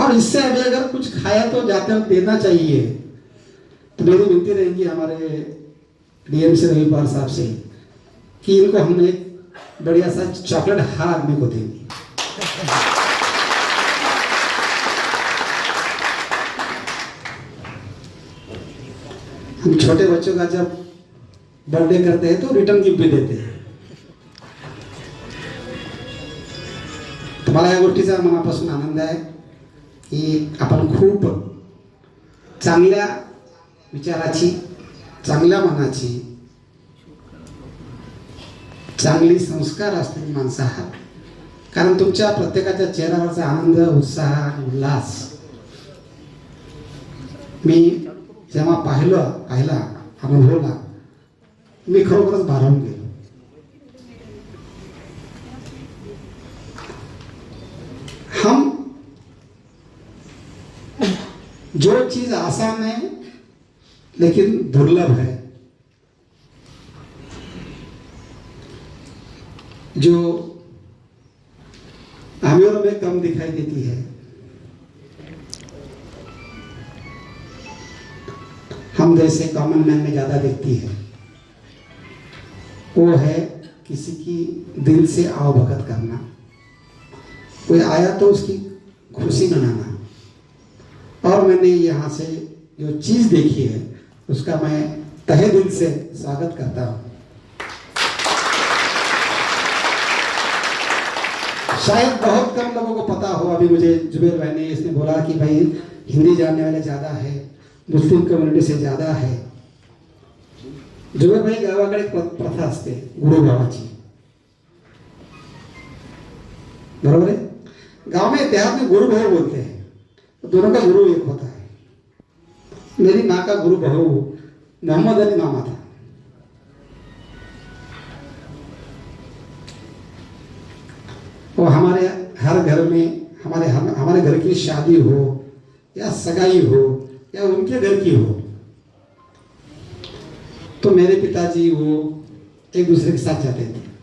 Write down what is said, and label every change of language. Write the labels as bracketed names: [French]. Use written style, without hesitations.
[Hindi] और इससे अभी अगर कुछ खाया तो जाते वक्त देना चाहिए। तो मेरी विनती रहेगी हमारे डीएम से रवि पवार साहब से कि इनको हम एक बढ़िया सा चॉकलेट हर आदमी को देंगे। हम छोटे बच्चों का जब बर्थडे करते हैं तो रिटर्न गिफ्ट भी देते हैं। [Marathi] मला या गोष्टीचा मनापासून आनंद आहे की आपण खूप चांगल्या विचाराची, चांगल्या मनाची, चांगली संस्कार असलेली माणसं आहात। कारण तुमच्या प्रत्येकाच्या चेहऱ्यावरचा आनंद, उत्साह, उल्हास मी जेव्हा पाहिला, अनुभवला, मी खरोखरच भारावून गेलो। [Hindi] हम जो चीज आसान है लेकिन दुर्लभ है, जो अमीरों में कम दिखाई देती है, हम जैसे कॉमन मैन में ज्यादा दिखती है, वो है किसी की दिल से आवभगत करना। कोई आया तो उसकी खुशी मनाना। और मैंने यहाँ से जो चीज देखी है उसका मैं तहे दिल से स्वागत करता हूँ। शायद बहुत कम लोगों को पता हो। अभी मुझे जुबेर भाई ने इसने बोला कि भाई हिंदी जानने वाले ज्यादा है, मुस्लिम कम्युनिटी से ज्यादा है। [Marathi] जुबेर भाई गावाकडे एक प्रथा असते गुरु भावाची, बरोबर है? [Hindi] गांव में देहात में गुरु भाव बोलते हैं, दोनों का गुरु एक होता है। मेरी माँ का गुरु भाव मोहम्मद अली मामा था। वो हमारे हर घर में, हमारे घर की शादी हो या सगाई हो या उनके घर की हो तो मेरे पिताजी वो एक दूसरे के साथ जाते थे।